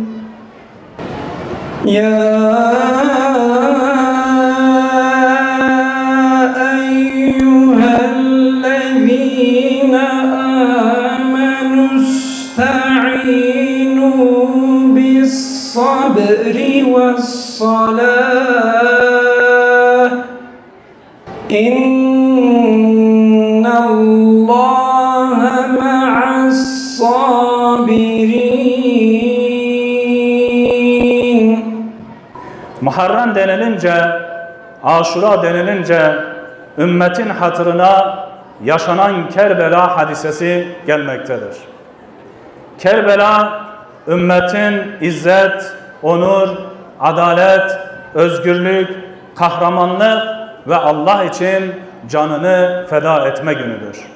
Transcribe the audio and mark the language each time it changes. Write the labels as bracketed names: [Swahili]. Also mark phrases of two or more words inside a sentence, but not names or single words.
[Arabic] يا أيها الذين آمنوا استعينوا بالصبر والصلاة إن الله مع الصابرين. [Turkish] Muharrem denilince, Aşura denilince ümmetin hatırına yaşanan Kerbela hadisesi gelmektedir. Kerbela, ümmetin izzet, onur, adalet, özgürlük, kahramanlık ve Allah için canını feda etme günüdür.